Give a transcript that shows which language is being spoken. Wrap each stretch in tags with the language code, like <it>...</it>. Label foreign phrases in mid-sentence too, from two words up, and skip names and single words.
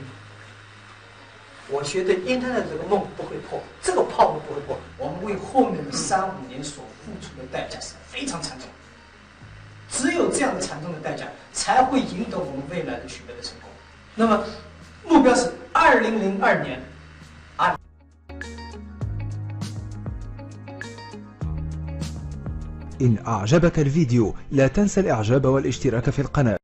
<zh>我觉得 Internet 这个梦不会破，这个泡沫不会破。我们为后面的3、5年所付出的代价是非常惨重，只有这样的惨重的代价，才会赢得我们未来的取得的成功。那么目标是2002年。</zh> <ar>إن أعجبك الفيديو لا تنسى الإعجاب والاشتراك في القناة.</ar>